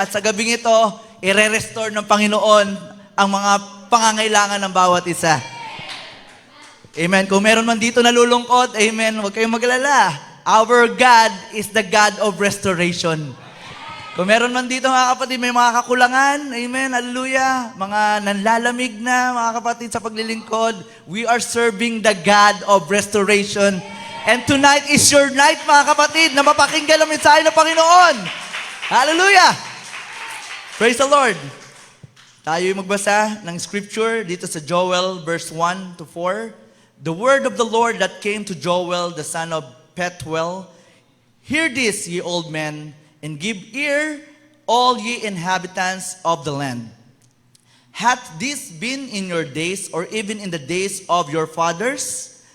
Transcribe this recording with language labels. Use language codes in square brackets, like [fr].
[tl] At sa gabing ito, i-restore ng Panginoon ang mga pangangailangan ng bawat isa. Amen. Kung meron man dito nalulungkot, amen, huwag kayong maglala. [en] Our God is the God of restoration. [tl] Kung meron man dito mga kapatid, may mga kakulangan, amen, hallelujah, mga nanlalamig na mga kapatid sa paglilingkod, [en] we are serving the God of restoration. And tonight is your night [tl] mga kapatid na mapakinggan ang mensahe ng Panginoon. [en] Hallelujah! Praise the Lord! [tl] Tayo'y magbasa ng scripture dito sa Joel verse 1 to 4. [en] The word of the Lord that came to Joel, the son of Pethuel. Hear this, ye old men, and give ear, all ye inhabitants of the land. Hath this been in your days, or even in the days of your fathers?